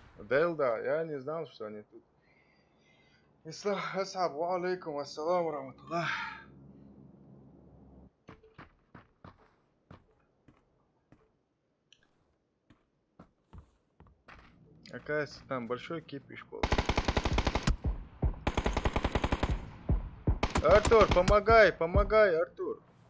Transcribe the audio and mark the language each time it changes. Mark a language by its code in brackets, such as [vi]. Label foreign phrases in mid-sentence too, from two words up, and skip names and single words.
[ru] Делда, я не знал, что они тут. Ислам, [ar] السلام عليكم السلام رحمة الله. [ru] Оказывается, там большой кипиш был. Артур, помогай, помогай, Артур.